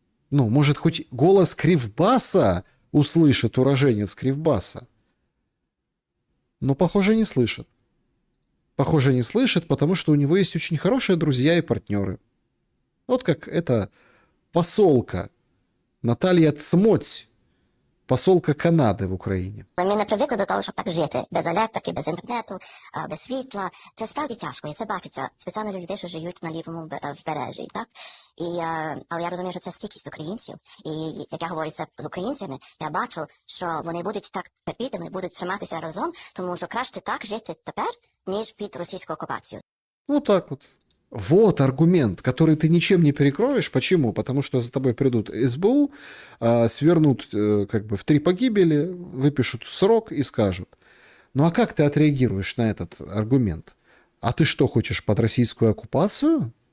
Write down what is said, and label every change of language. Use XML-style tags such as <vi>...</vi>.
<ru>Ну, может, хоть голос Кривбаса услышит уроженец Кривбаса. Но, похоже, не слышит. Похоже, не слышит, потому что у него есть очень хорошие друзья и партнеры. Вот как эта посолка Наталья Цмоть,</ru> <uk>посолка Канади в Україні. Ми не привикли до того, щоб так жити. Без електрики, без інтернету, без світла. Це справді тяжко, і це бачиться спеціально для людей, що живуть на лівому бережжі. Так? Але я розумію, що це стійкість українців. І як я говорю це з українцями, я бачу, що вони будуть так терпіти, вони будуть триматися разом, тому що краще так жити тепер, ніж під російською окупацією.</uk> <ru>Вот так вот. Вот аргумент, который ты ничем не перекроешь. Почему? Потому что за тобой придут СБУ, свернут как бы в 3 погибели, выпишут срок и скажут. Ну а как ты отреагируешь на этот аргумент? А ты что, хочешь под российскую оккупацию?</ru>